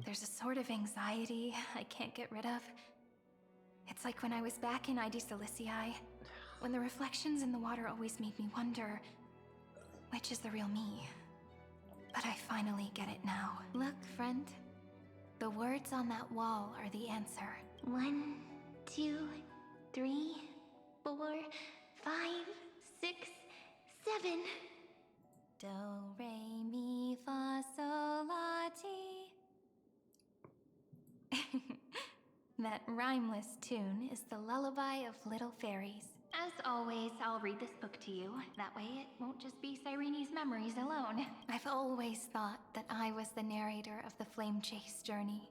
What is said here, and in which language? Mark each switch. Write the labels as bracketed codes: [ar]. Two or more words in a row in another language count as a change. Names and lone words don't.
[en] There's a sort of anxiety I can't get rid of. It's like when I was back in ID Silicii, when the reflections in the water always made me wonder, which is the real me? But I finally get it now. Look, friend. The words on that wall are the answer. 1, 2, 3, 4, 5, 6, 7. Do, re, mi, fa, sol, la, ti. That rhymeless tune is the lullaby of little fairies. As always, I'll read this book to you. That way it won't just be Cyrene's memories alone. I've always thought that I was the narrator of the Flame Chase journey.